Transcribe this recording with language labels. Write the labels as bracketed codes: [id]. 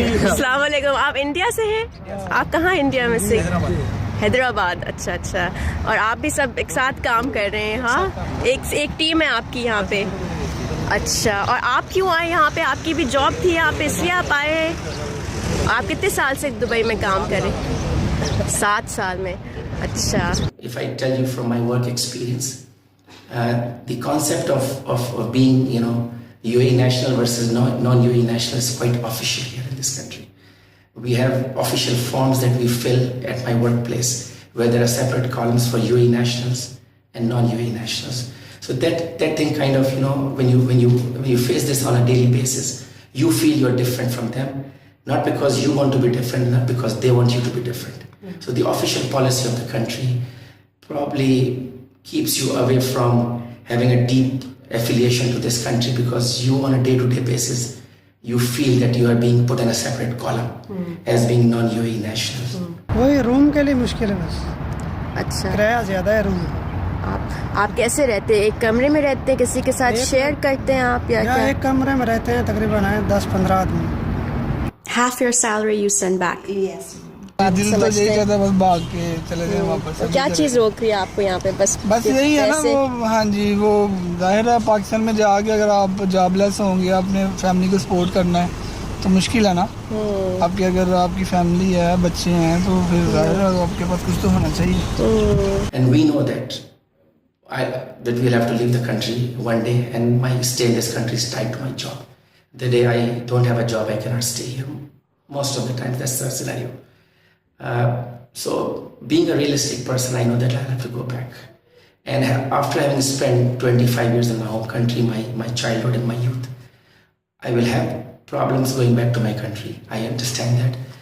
[hi] अस्सलाम वालेकुम, आप इंडिया से हैं? आप कहाँ इंडिया में से? हैदराबाद। अच्छा। और आप भी सब एक साथ काम कर रहे हैं? हाँ, एक टीम है आपकी यहाँ पे। अच्छा, और आप क्यों आए यहाँ पे? आपकी भी जॉब थी यहाँ पे, इसलिए आप आए हैं? आप कितने साल से दुबई में काम कर रहे हैं? 7 साल में। अच्छा। [en] If I tell you from my work experience, The concept of being, UAE national versus non-UAE national is quite official here in this country. We have official forms that we fill at my workplace where there are separate columns for UAE nationals and non-UAE nationals. So that thing kind of, when you face this on a daily basis, you feel you're different from them, not because you want to be different, not because they want you to be different. So the official policy of the country probably keeps you away from having a deep affiliation to this country, because you on a day-to-day basis, you feel that you are being put in a separate column as being non-UAE nationals. [hi] वही room के लिए मुश्किल है बस. अच्छा. किराया ज़्यादा है रूम. आप कैसे रहते हैं? एक कमरे में रहते हैं, किसी के साथ शेयर करते हैं आप या क्या? एक कमरे में रहते हैं, तकरीबन 10-15 आदमी. [en] Half your salary you send back. Yes. [hi] दिल तो यही कहता है बस भाग के चले जाए वापस. क्या चीज़ रोक रही है आपको यहाँ पे? बस यही है ना वो. हाँ जी, वो जाहिर है पाकिस्तान में जाके अगर आप जॉबलेस होंगे, अपने फैमिली को सपोर्ट करना है तो मुश्किल है ना. आपकी अगर आपकी फैमिली है, बच्चे हैं, तो फिर जाहिर है आपके पास कुछ तो होना चाहिए. [en] And we know that we'll have to leave the country one day, and my stay in this country is tied to my job. The day I don't have a job, I cannot stay here. Most of the time, that's the scenario. So, being a realistic person, I know that I'll have to go back. And after having spent 25 years in my home country, my childhood and my youth, I will have problems going back to my country. I understand that.